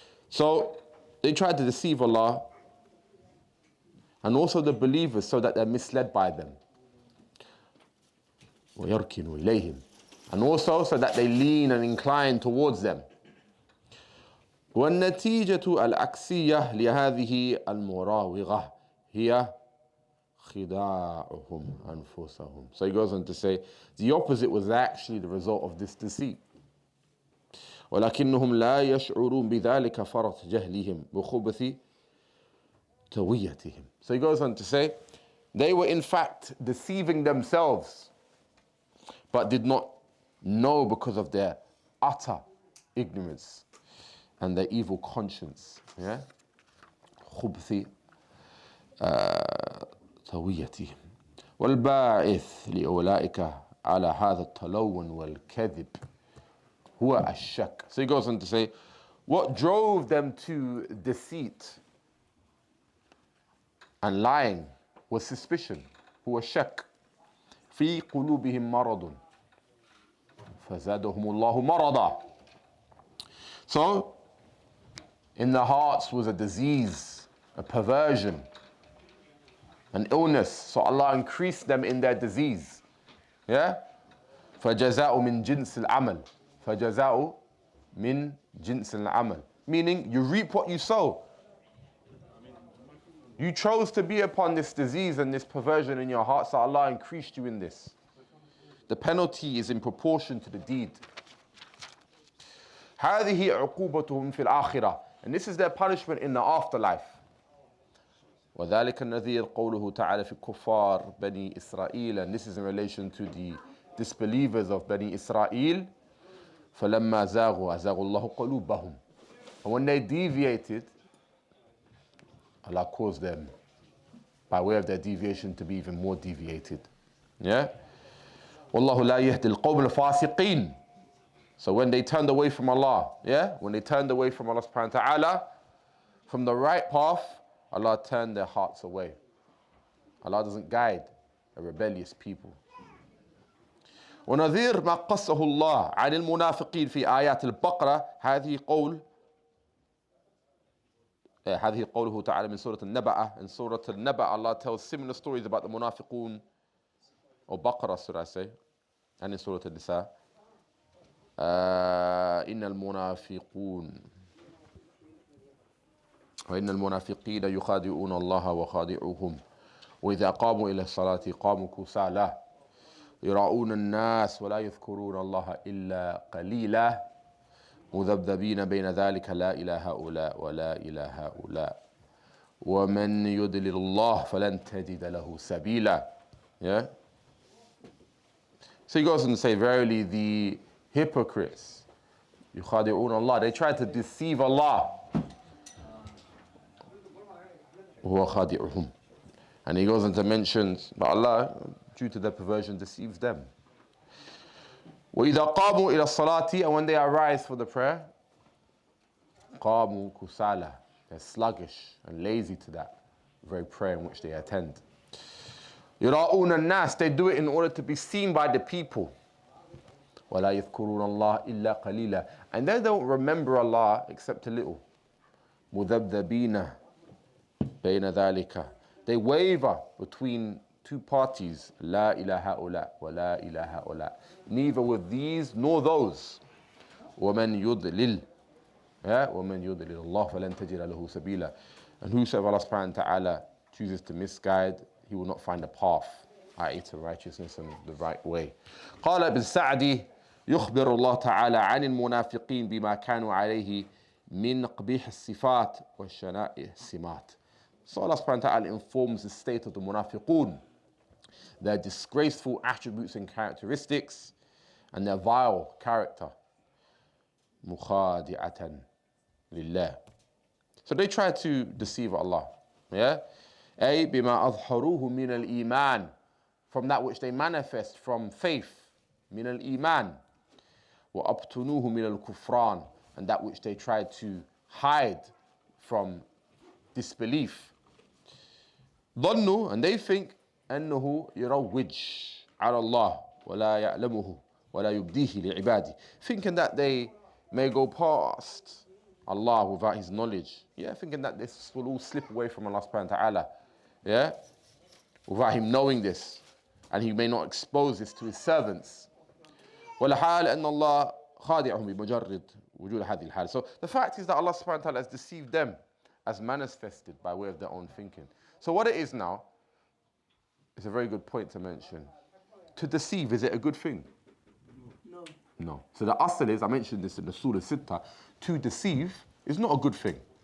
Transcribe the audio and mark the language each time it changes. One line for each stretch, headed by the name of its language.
English: So they try to deceive Allah and also the believers so that they're misled by them.
Arabic: وَيَرْكِنُوا إِلَيْهِمْ.
English: And also so that they lean and incline towards them.
Arabic: والنتيجة العكسية لهذه المراوغة هي خداعهم أنفسهم.
English: So he goes on to say, the opposite was actually the result of this deceit.
Arabic: ولكنهم لا يشعرون بذلك فرط جهلهم بخبث تويتهم.
English: So he goes on to say, they were in fact deceiving themselves, but did not know because of their utter ignorance and their evil conscience. Yeah?
Arabic: خبث تويتهم. والباعث لأولئك على هذا التلون والكذب هو الشك.
English: So he goes on to say, what drove them to deceit and lying was suspicion.
Arabic: هو الشك. في قلوبهم مرض فزادهم الله مرضا.
English: So, in their hearts was a disease, a perversion, an illness. So Allah increased them in their disease. Yeah?
Arabic: فَجَزَاءُ مِنْ جِنْسِ الْعَمَلِ فَجَزَاءُ مِنْ جِنْسِ الْعَمَلِ.
English: Meaning, you reap what you sow. You chose to be upon this disease and this perversion in your heart, so Allah increased you in this. The penalty is in proportion to the deed.
Arabic: هذه عقوبتهم في الآخرة.
English: And this is their punishment in the afterlife.
Arabic: وذلك النذير قوله تعالى في كفار بني إسرائيل.
English: And this is in relation to the disbelievers of Bani Israel.
Arabic: فلما زاغوا أزاغ الله قلوبهم.
English: And when they deviated, Allah caused them, by way of their deviation, to be even more deviated. Yeah?
Arabic: والله لا يهدي القوم الفاسقين.
English: So when they turned away from Allah, yeah? When they turned away from Allah subhanahu wa ta'ala, from the right path, Allah turned their hearts away. Allah doesn't guide a rebellious people.
Arabic: ونظير ما قصه الله عن المنافقين في آيات البقرة هذه قوله تعالى من سورة النبأ.
English: In Surah Al-Naba, Allah tells similar stories about the munafiqun, or Baqarah should I say, and in Surah Al-Nisa.
Arabic: إن المنافقون وإن المنافقين يخادعون الله وخادعوهم وإذا قاموا إلى الصلاة قاموا كسالى يراؤون الناس ولا يذكرون الله إلا قليلا مذبذبين بين ذلك لا إلى هؤلاء ولا إلى هؤلاء ومن يضلل الله فلن تجد له سبيلا.
English: Yeah? So he goes on to say, verily the hypocrites,
Arabic: يخادعون
English: Allah, they try to deceive Allah.
Arabic: وهو خادعهم.
English: And he goes on to mention that Allah, due to their perversion, deceives them.
Arabic: وإذا قاموا إلى الصلاة,
English: and when they arise for the prayer,
Arabic: قاموا كسالى,
English: they're sluggish and lazy to that very prayer in which they attend.
Arabic: يراؤون الناس,
English: they do it in order to be seen by the people.
Arabic: ولا يذكرون الله إلا قليلا,
English: and they don't remember Allah except a little.
Arabic: مذبذبين بين ذلك,
English: they waver between two parties.
Arabic: لا إله هؤلاء ولا إله هؤلاء,
English: neither with these nor those.
Arabic: ومن يضلل, ومن يضلل الله فلن تجد له سبيلا,
English: and whosoever Allah subhanahu wa ta'ala chooses to misguide, he will not find a path, i.e. to righteousness and the right way.
Arabic: قال ابن سعدي يخبر الله تعالى عن المنافقين بما كانوا عليه من قبيح الصفات والشنائع السمات.
English: So Allah subhanahu wa ta'ala informs the state of the munafiqun, their disgraceful attributes and characteristics, and their vile character.
Arabic: مخادعة لله.
English: So they try to deceive Allah. Yeah?
Arabic: أي بما أظهروه من الإيمان,
English: from that which they manifest from faith.
Arabic: من الإيمان. وأبطنوه من الكفران,
English: and that which they try to hide from disbelief.
Arabic: ظنوا,
English: and they think
Arabic: أنه يروج على الله ولا يعلمه ولا يبديه لعباده,
English: thinking that they may go past Allah without His knowledge. Yeah, thinking that this will all slip away from Allah subhanahu wa ta'ala. Yeah, without Him knowing this. and he may not expose this to his servants.
Arabic: والحال أن الله خادعهم بمجرد وجود هذه الحال.
English: So the fact is that Allah subhanahu wa ta'ala has deceived them as manifested by way of their own thinking. So what it is now, it's a very good point to mention. To deceive, is it a good thing? No. No. So the asl is, I mentioned this in the Surah Sittah, to deceive is not a good thing.